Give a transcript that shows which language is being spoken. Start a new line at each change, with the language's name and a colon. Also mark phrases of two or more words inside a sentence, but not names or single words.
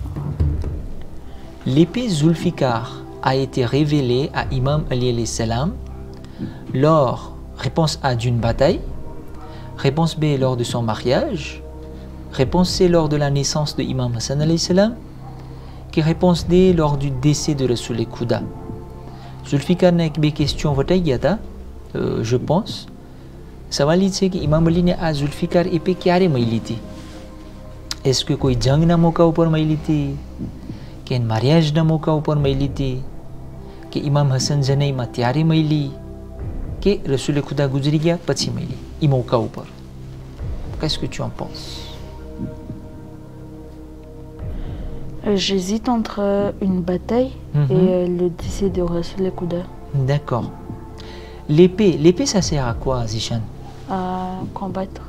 French: L'épée Zulfikar a été révélée à Imam Ali
Arabic: alayhi salam
French: lors, réponse A, d'une bataille, réponse B, lors de son mariage, réponse C, lors de la naissance de Imam Hassan
Arabic: alayhi salam,
French: qui réponse D, lors du décès de Rasul Kouda. Zulfikar n'a que des questions, je pense.
Gujarati: સવાલ એ છે કે ઇમામ અલીને આ ઝુલ્ફિકાર ઈપે ક્યારે મળી હતી?
French: est-ce que
Gujarati: કોઈ જંગના મોકા ઉપર મળી હતી, કે મારિયાજના મોકા ઉપર મળી હતી, કે ઇમામ હસન જનઈમાં ત્યારે મળી, કે રસૂલે ખુદા ગુજરી ગયા પછી મળી એ મોકા ઉપર?
French: Qu'est-ce que tu en penses? J'hésite entre une bataille et le décès de Rasoul Kouda. D'accord. L'épée, ça sert à quoi, Zishan? À combattre.